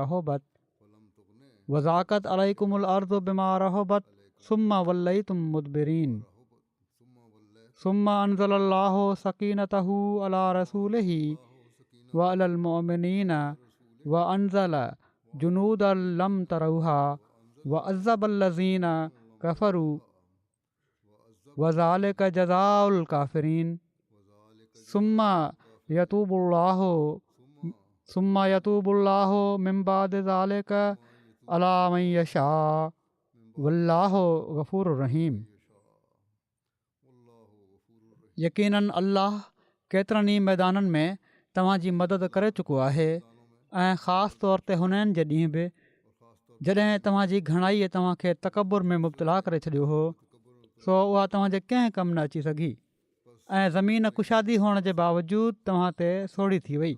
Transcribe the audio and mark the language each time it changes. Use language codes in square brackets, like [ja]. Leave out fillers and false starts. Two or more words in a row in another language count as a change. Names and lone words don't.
[ar] رحبت ثم وليتم مدبرين ثم أنزل الله سكينته على رسوله و على المؤمنين و أنزل جنودا لم تروها و عذب الذين كفروا و ذلك جزاء الكافرين ثم يتوب الله من بعد ذلك على من يشاء والله غفور رحيم. [sd] यकीनन अल्लाह केतिरनि ई मैदाननि में तव्हांजी मदद करे चुको आहे ऐं ख़ासि तौर ते हुनैन जे ॾींहुं बि जॾहिं तव्हांजी घणाईअ तव्हांखे तकबुर में मुब्तला करे छॾियो हो, सो उहा तव्हांजे कंहिं कमु न अची सघी ऐं ज़मीन कुशादी हुअण जे बावजूदु तव्हां ते सोढ़ी थी वई।